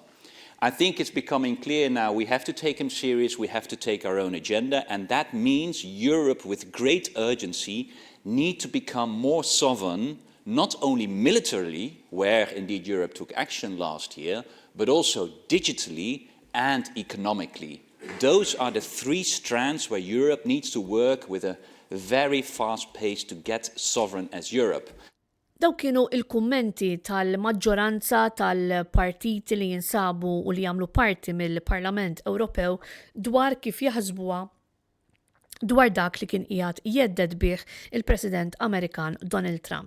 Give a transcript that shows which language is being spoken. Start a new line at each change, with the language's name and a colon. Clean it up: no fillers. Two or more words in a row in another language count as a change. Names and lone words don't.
English: I think it's becoming clear now we have to take him serious, we have to take our own agenda, and that means Europe, with great urgency, need to become more sovereign, not only militarily, where indeed Europe took action last year, but also digitally and economically. those are the three strands where Europe needs to work with a very fast pace to get sovereign as Europe.
Maltese: Daw kienu il-kummenti tal-maġġoranza tal-partiti li jinsabu u li jagħmlu parti mill-Parlament Ewropew dwar kif jaħsbuha dwar dak li kien qiegħed jedded bih il-President Amerikan Donald Trump.